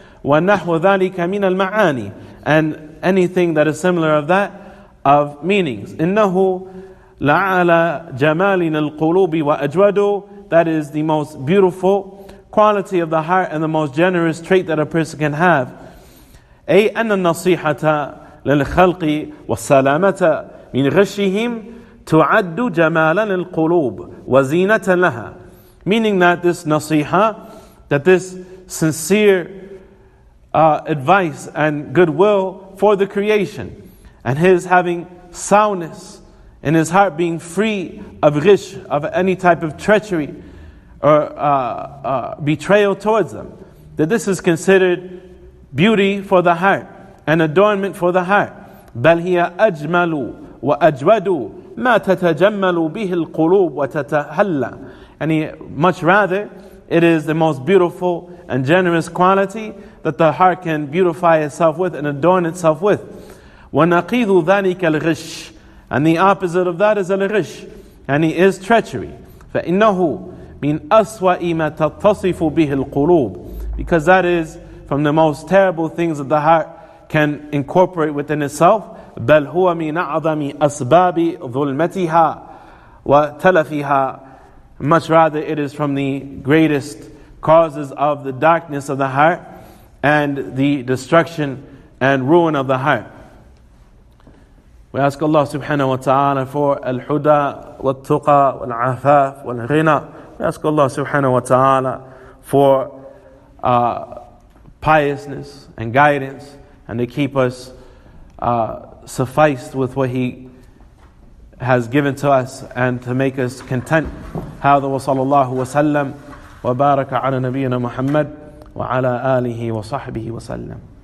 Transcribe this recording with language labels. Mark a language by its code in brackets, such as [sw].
[ar] وَنَحْوَ ذَلِكَ مِنَ الْمَعَانِ, [en] and anything that is similar of that, of meanings. [ar] إِنَّهُ لَعَلَى جَمَالٍ الْقُلُوبِ وَأَجْوَدُ, [en] that is the most beautiful quality of the heart and the most generous trait that a person can have. [ar] أي أن النصيحة للخلق والسلامة من غشهم تعد جمالا للقلوب وزينة لها. [en] Meaning that this nasiha, that this sincere advice and goodwill for the creation, and his having soundness in his heart, being free of ghish, of any type of treachery or betrayal towards them, that this is considered beauty for the heart and adornment for the heart. [ar] بل هي أجمل وأجود ما تتجمل به القلوب وتتهلى. [en] And much rather, it is the most beautiful and generous quality that the heart can beautify itself with and adorn itself with. [ar] وَنَقِيضُ ذَلِكَ الْغِشِّ, [en] and the opposite of that is al-ghish, and he is treachery. [ar] فَإِنَّهُ مِنْ أَسْوَإِ مَا تَتَّصِفُ بِهِ الْقُلُوبِ, [en] because that is from the most terrible things that the heart can incorporate within itself. [ar] بَلْ هُوَ مِنْ أَعْظَمِ أَسْبَابِ ظُلْمَتِهَا وَتَلَفِهَا, [en] much rather it is from the greatest causes of the darkness of the heart and the destruction and ruin of the heart. We ask Allah subhanahu wa ta'ala for [ar] al-huda wal-tuqa wal-afaf wal-ghina. [en] We ask Allah subhanahu wa ta'ala for piousness and guidance, and to keep us sufficed with what He has given to us, and to make us content. [ar] هذا وصلى الله وسلم وبارك على نبينا محمد وعلى آله وصحبه وسلم.